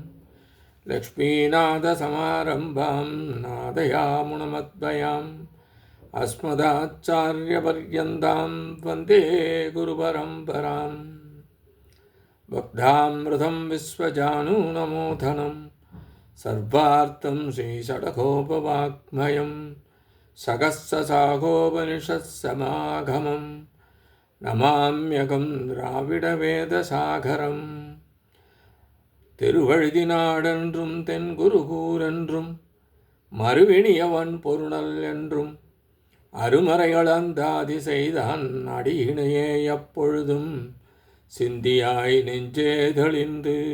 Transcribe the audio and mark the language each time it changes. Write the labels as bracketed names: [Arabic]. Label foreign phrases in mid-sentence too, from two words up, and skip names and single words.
[Sanskrit] लक्ष्मीनाथसमारम्भां नादयामुनमद्वयाम् अस्मदाचार्यपर्यन्तां वन्दे गुरुपरम्पराम् भक्तामृतं विश्वजानूनमोधनं सर्वार्थं श्रीषडकोपवाङ्मयं सकस्ससागोपनिषत्समागमं नमाम्यहं द्राविडवेदसागरम् [Tamil] திருவழுதினாடென்றும் தென்குருகூரென்றும் மறுவினியவன் பொருணல் என்றும் அருமறைகளந்தாதி செய்தான் அடியினையே எப்பொழுதும் சிந்தியாய் நெஞ்சே தெளிந்து